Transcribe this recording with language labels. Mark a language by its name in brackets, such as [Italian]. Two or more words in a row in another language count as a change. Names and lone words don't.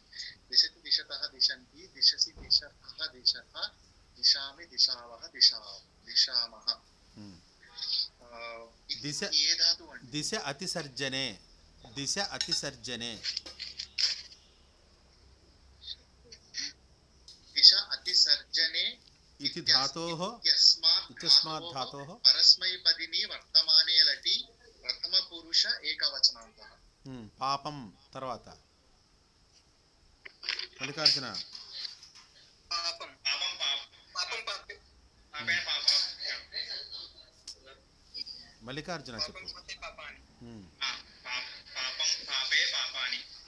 [Sanskrit] దిశతి దిశతః దిశంతి, దిశసి దిశతః దిశథ, దిశామి దిశావః దిశామః. దిశ [Telugu] ఏ ధాతు అండి? [Sanskrit] దిశ అతిసర్జనే. దిశ అతిసర్జనే. దిశ అతిసర్జనే इति धातोः इत्यस्मात् धातोः परस्मैपदिनी वर्तमाने लटि प्रथमपुरुष एकवचनान्तः. [Telugu] పాపం తర్వాత మల్లికార్జున. [Sanskrit] పాపం పాపం పాపం పాపే పాపే పాపం [Telugu] మల్లికార్జున చెప్పు. [Sanskrit] పాపాని పాపం పాపే పాపాని.